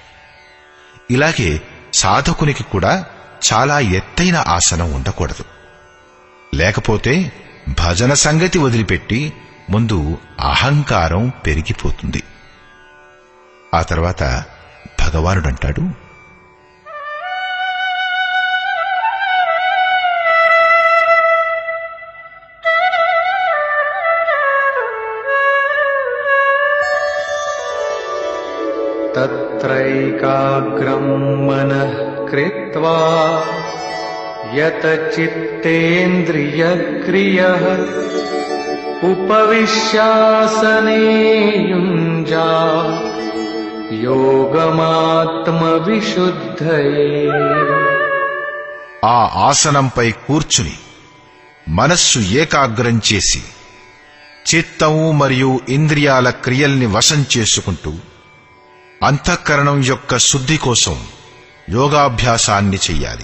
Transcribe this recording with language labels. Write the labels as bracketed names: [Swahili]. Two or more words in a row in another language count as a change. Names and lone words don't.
[Telugu] ఇలాగే సాధకునికి కూడా చాలా ఎత్తైన ఆసనం ఉండకూడదు. లేకపోతే భజన సంగతి వదిలిపెట్టి ముందు అహంకారం పెరిగిపోతుంది. ఆ తర్వాత భగవానుడంటాడు, [Sanskrit] तत्रैकाग्रं मनः कृत्वा यत चित्तेन्द्रियक्रियः उपविश्यासने युञ्जात् యోగమాత్మవిశుద్ధయే. [Telugu] ఆ ఆసనంపై కూర్చుని మనస్సు ఏకాగ్రం చేసి చిత్తము మరియు ఇంద్రియాల క్రియల్ని వశం చేసుకుంటూ అంతఃకరణం యొక్క శుద్ధి కోసం యోగాభ్యాసాన్ని చెయ్యాలి.